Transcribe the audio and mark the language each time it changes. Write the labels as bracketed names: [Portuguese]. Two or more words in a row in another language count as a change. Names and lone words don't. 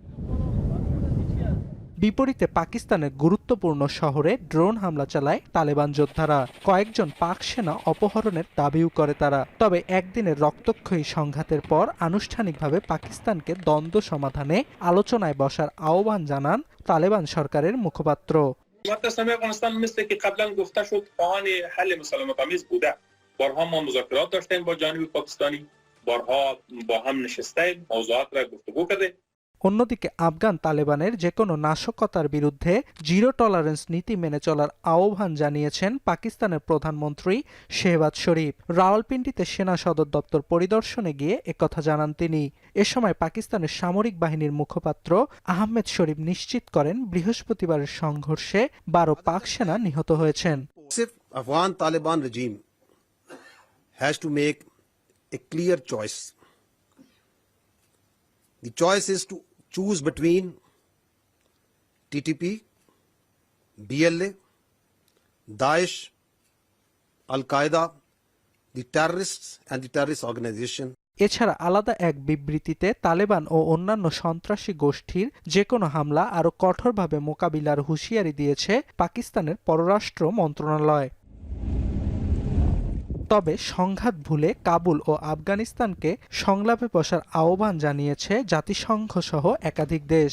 [Bangla] বিপরীতে পাকিস্তানের গুরুত্বপূর্ণ শহরে ড্রোন হামলা চালায় তালেবান যোদ্ধারা। কয়েকজন পাক সেনা অপহরণের দাবিও করে তারা। তবে একদিনের রক্তক্ষয়ী সংঘাতের পর আনুষ্ঠানিকভাবে পাকিস্তানকে দ্বন্দ্ব সমাধানে আলোচনায় বসার আহ্বান জানান তালেবান সরকারের মুখপাত্র। [Persian] بارها ما مذاکرات داشتیم با جانب پاکستانی بارها با هم نشستیم موضوعات را گفتگو کردیم [Bangla] অন্যদিকে আফগান তালেবানের যে কোনো নাশকতার বিরুদ্ধে [English] zero tolerance [Bangla] নীতি মেনে চলার আহ্বান জানিয়েছেন পাকিস্তানের প্রধানমন্ত্রী শেহবাজ শরীফ। রাওয়ালপিন্ডিতে সেনা সদর দপ্তর পরিদর্শনে গিয়ে একথা জানান তিনি। এ সময় পাকিস্তানের সামরিক বাহিনীর মুখপাত্র আহমেদ শরীফ নিশ্চিত করেন বৃহস্পতিবারের সংঘর্ষে 12 পাক সেনা নিহত হয়েছেন। [English] Afghan Taliban regime has to make a clear choice. The choice is to choose between TTP, BLA, Daesh, Al-Qaeda, the terrorists and the terrorist organization. [Bangla] এছাড়া আলাদা এক বিবৃতিতে তালেবান ও অন্যান্য সন্ত্রাসী গোষ্ঠীর যে কোনো হামলা আরও কঠোরভাবে মোকাবিলার হুঁশিয়ারি দিয়েছে পাকিস্তানের পররাষ্ট্র মন্ত্রণালয়। তবে সংঘাত ভুলে কাবুল ও আফগানিস্তানকে সংলাপে বসার আহ্বান জানিয়েছে জাতিসংঘ সহ একাধিক দেশ।